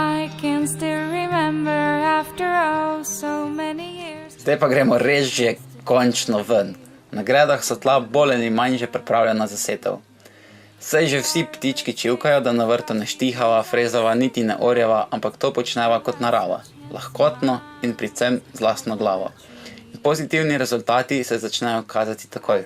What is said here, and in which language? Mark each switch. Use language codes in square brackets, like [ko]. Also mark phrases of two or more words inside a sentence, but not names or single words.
[en] can still remember after oh so many years. [sl] Zdaj pa gremo res že končno ven. Na gredah so tla bolj ali manj že pripravljena za setev. Saj že vsi ptički čivkajo, da na vrtu ne štihava, frezava, niti ne orjeva, ampak to počneva kot narava, lahkotno in predvsem z lastno glavo. In pozitivni rezultati se začnejo kazati takoj.